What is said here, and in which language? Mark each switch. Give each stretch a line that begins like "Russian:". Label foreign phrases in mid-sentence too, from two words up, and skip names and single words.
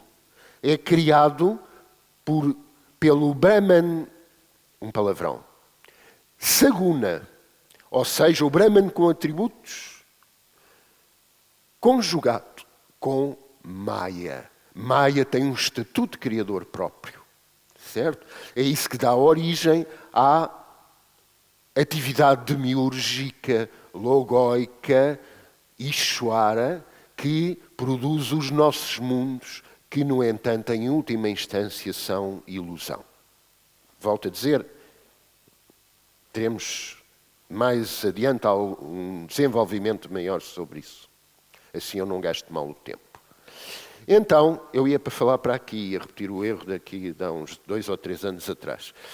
Portuguese: É criado pelo Brahman, um palavrão, Saguna, ou seja, o Brahman com atributos, conjugado com Maya. Maya tem um estatuto de criador próprio, certo? É isso que dá origem à atividade demiúrgica, logóica, Ishwara, que produz os nossos mundos, que, no entanto, em última instância, são ilusão. Volto a dizer, teremos mais adiante um desenvolvimento maior sobre isso. Assim eu não gasto mal o tempo. Então, eu ia para falar para aqui, ia repetir o erro daqui de há uns 2 ou 3 anos atrás.